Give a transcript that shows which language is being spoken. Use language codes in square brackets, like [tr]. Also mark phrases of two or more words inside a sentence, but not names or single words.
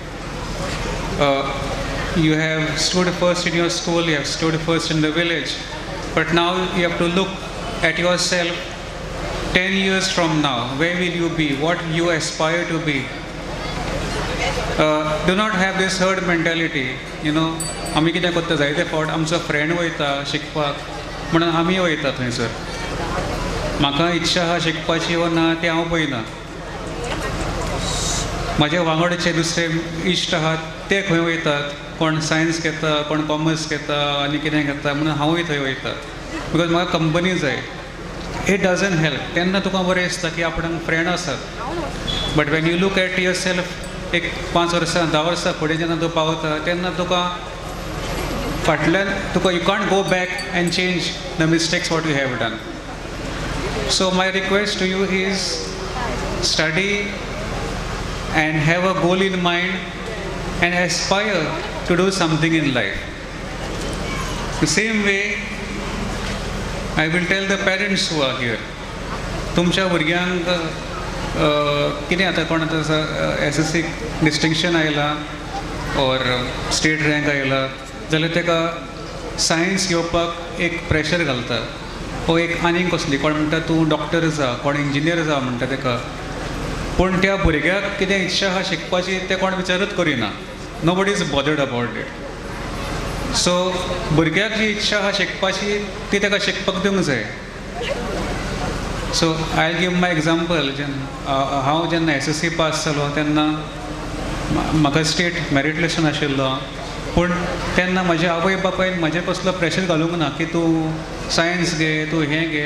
[en] You have stood first in your school, you have stood first in the village, but now you have to look at yourself 10 years from now. Where will you be? What you aspire to be? Do not have this herd mentality. You know, [kok] आमी कितें करता जायते फावट आमचो फ्रेंड वयता शिकपाक म्हणून आमी वयता थंयसर. म्हाका इच्छा आहा शिकपाची वा ना तें हांव पळयना. म्हजे वांगडचे दुसरे इश्ट आहात ते खंय वयतात, कोण सायन्स घेता, कोण कॉमर्स घेता, आनी कितें घेता म्हणून हांवूय थंय वयता. बिकॉज म्हाका कंपनी जाय. [en] It doesn't help. [kok] तेन्ना तुका बरें दिसता की आपणाक फ्रेंड आसात. [en] but when you look at yourself [kok] एक 5 वर्सां 10 वर्सां फुडें जेन्ना तूं पावता तेन्ना तुका फाटल्यान तुका [en] you can't go back and change the mistakes what you have done. so my request to you is study and have a goal in mind and aspire to do something in life. The same way, I will tell the parents who are here, [kok] तुमच्या भुरग्यांक कितें आता कोण आतां SSC डिस्टिंक्शन आयला और स्टेट रँक आयला जाल्यार तेका सायन्स घेवपाक एक प्रेशर घालता. वो एक आनीक कसली कोण म्हणटा तूं डॉक्टर जा, कोण इंजिनियर जा म्हणटा तेका. पूण त्या भुरग्याक कितें इच्छा आहा शिकपाची तें कोण विचारूच करिना. [en] Nobody is bothered about it. [kok] सो भुरग्याक जी इच्छा आहा शिकपाची ती ताका शिकपाक दिवंक जाय. [en] So I give my example. [kok] हांव जेन्ना SSC पास जालो तेन्ना म्हाका स्टेट मेरीट लिस्टान आशिल्लो, पूण तेन्ना म्हज्या आवय बापायन म्हजें कसलो प्रेशर घालूंक ना की तूं सायन्स घे, तूं हें घे.